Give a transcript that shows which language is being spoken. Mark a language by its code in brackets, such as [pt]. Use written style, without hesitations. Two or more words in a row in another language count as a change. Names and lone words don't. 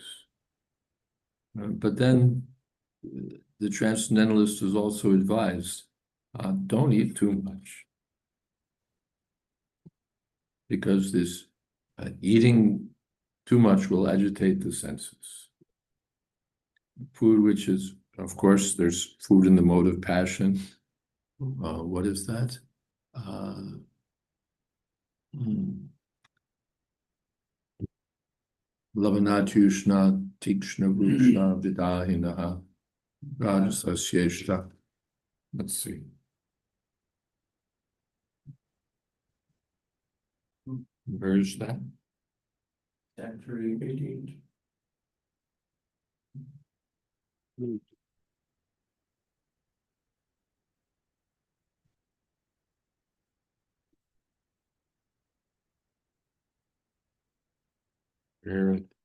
[en] But then the transcendentalist is also advised, don't eat too much. Because this eating too much will agitate the senses. Food, which is, of course, there's food in the mode of passion. What is that? [sa] लवणात्युष्ण तीक्ष्ण रूक्ष विदाहिनः राजसस्येष्टाः. [en] Let's see. Where's that? Chapter 18. Where?